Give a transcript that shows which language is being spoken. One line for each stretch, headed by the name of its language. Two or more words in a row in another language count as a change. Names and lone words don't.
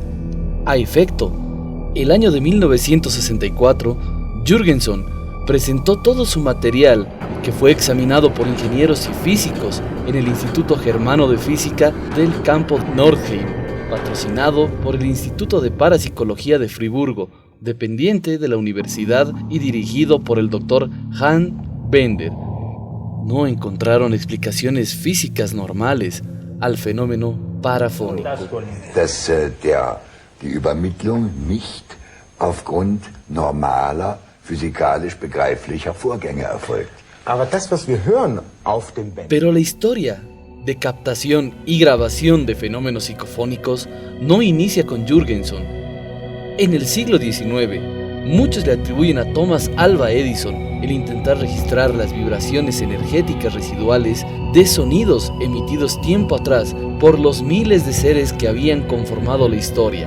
Spanish: A efecto, el año de 1964, Jürgenson presentó todo su material, que fue examinado por ingenieros y físicos en el Instituto Germano de Física del campo Nordheim, patrocinado por el Instituto de Parapsicología de Friburgo, dependiente de la universidad y dirigido por el Dr. Hans Bender. No encontraron explicaciones físicas normales al fenómeno parafónico.
German: Dass die Übermittlung nicht aufgrund normaler physikalisch begreiflicher Vorgänge erfolgt. Aber das, was wir hören auf dem Band.
Spanish: Pero la historia de captación y grabación de fenómenos psicofónicos no inicia con Jürgenson. En el siglo XIX, muchos le atribuyen a Thomas Alva Edison el intentar registrar las vibraciones energéticas residuales de sonidos emitidos tiempo atrás por los miles de seres que habían conformado la historia.